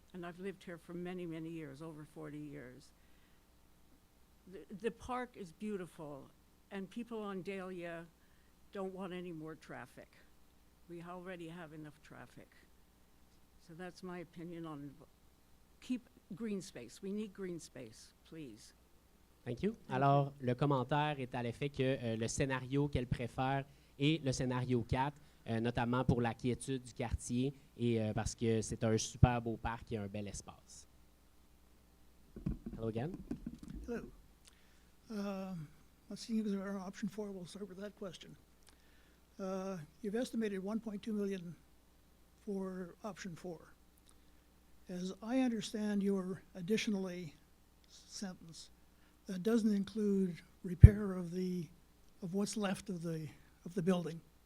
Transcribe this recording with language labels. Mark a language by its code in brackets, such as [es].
[en] And I've lived here for many, many years, over 40 years. The park is beautiful, and people on Dahlia don't want any more traffic. We already have enough traffic. So that's my opinion on keep green space. We need green space, please. Thank you. [fr] Alors, le commentaire est à l'effet que le scénario qu'elle préfère est le scénario 4, notamment pour la quiétude du quartier et parce que c'est un super beau parc et un bel espace. [en] Hello again. Hello. Seeing as we're on option 4, we'll start with that question. You've estimated $1.2 million for option 4. As I understand your additionally sentence, that doesn't include repair of what's left of the building.